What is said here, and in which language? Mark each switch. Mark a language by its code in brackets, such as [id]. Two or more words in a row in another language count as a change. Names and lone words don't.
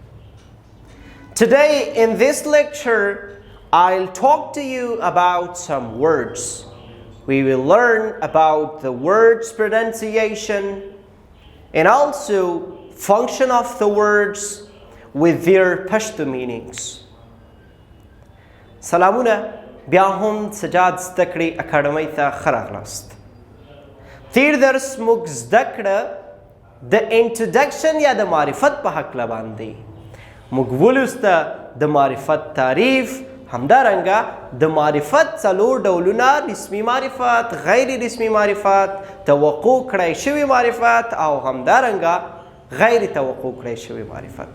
[en] Today in this lecture, I'll talk to you about some words. We will learn about the words pronunciation and also function of the words with their Pashto meanings. [ps] سلامونه، بیا هم سجاد زده کړې اکاډمۍ ته ښه راغلاست. تیر درس موږ زده کړه د انټروډکشن یا د معرفت په هکله باندې. موږ ولوسته د معرفت تعریف، همدارنګه د معرفت څلور ډولونه، رسمي معرفت، غیر رسمي معرفت، توقع کړی شوی معرفت او همدارنګه غیر توقع کړی شوی معرفت.